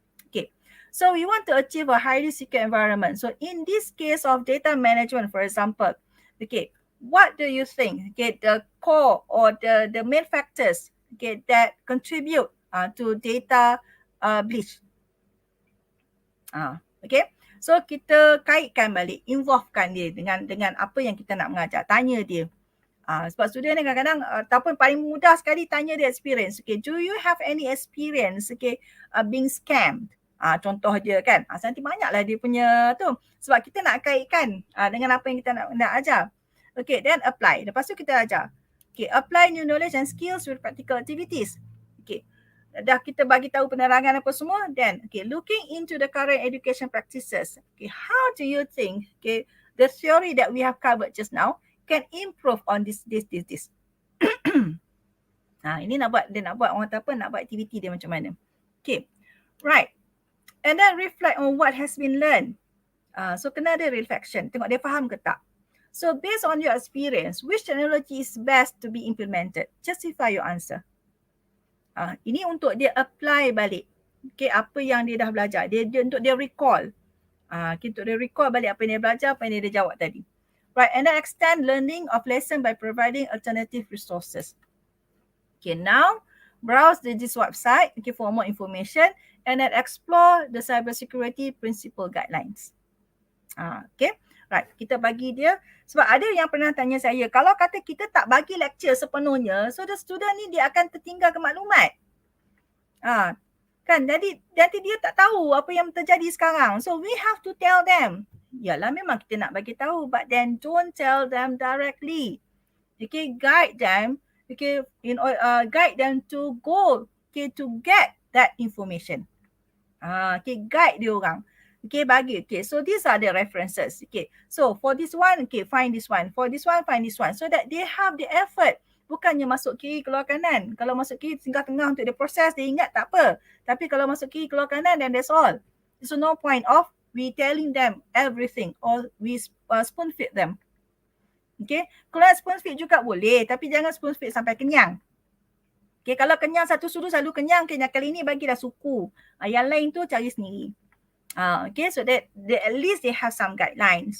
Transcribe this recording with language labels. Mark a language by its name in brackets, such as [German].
[English] Okay, so we want to achieve a highly secure environment. So in this case of data management, for example, okay, what do you think, okay, the core or the main factors, okay, that contribute to data breach? Okay. [Malay] So kita kaitkan balik, involvekan dia dengan apa yang kita nak mengajar. Tanya dia. Sebab student ni kadang-kadang ataupun paling mudah sekali tanya dia experience. [English] Okay, do you have any experience being scammed? [Malay] Contoh dia kan. Nanti banyaklah dia punya tu. Sebab kita nak kaitkan dengan apa yang kita nak ajar. Okay, then apply. Lepas tu kita ajar. [English] Okay, apply new knowledge and skills with practical activities. Okay. [Malay] Dah kita bagi tahu penerangan apa semua, then looking into the current education practices. [English] How do you think the theory that we have covered just now can improve on this. [Malay] Ini nak buat orang kata apa, nak buat aktiviti dia macam mana. Okay, right. [English] And then reflect on what has been learned. So kena ada reflection, tengok dia faham ke tak. So based on your experience, which technology is best to be implemented? Justify your answer. [Malay] Ini untuk dia apply balik. Apa yang dia dah belajar. Dia untuk dia recall. Untuk dia recall balik apa yang dia belajar, apa yang dia jawab tadi. [English] Right, and then extend learning of lesson by providing alternative resources. Now browse this website for more information and then explore the cybersecurity principle guidelines. [Malay] Right, kita bagi dia. Sebab ada yang pernah tanya saya, kalau kata kita tak bagi lecture sepenuhnya, so the student ni dia akan tertinggal ke maklumat. Kan, jadi nanti dia tak tahu apa yang terjadi sekarang. [English] So we have to tell them. Yalah, memang kita nak bagi tahu, but then don't tell them directly. Guide them. Guide them to go. To get that information. Guide dia orang. Bagi. So these are the references. So for this one, find this one. For this one, find this one. So that they have the effort. [Malay] Bukannya masuk kiri, keluar kanan. Kalau masuk kiri, tinggal tengah untuk dia proses, dia ingat tak apa. Tapi kalau masuk kiri, keluar kanan, then that's all. [English] So no point of we telling them everything or we spoon feed them. [Malay] Kalau spoon feed juga boleh, tapi jangan spoon feed sampai kenyang. Kalau kenyang satu sudut selalu kenyang, yang kali ni bagilah suku. Yang lain tu cari sendiri. So that at least they have some guidelines.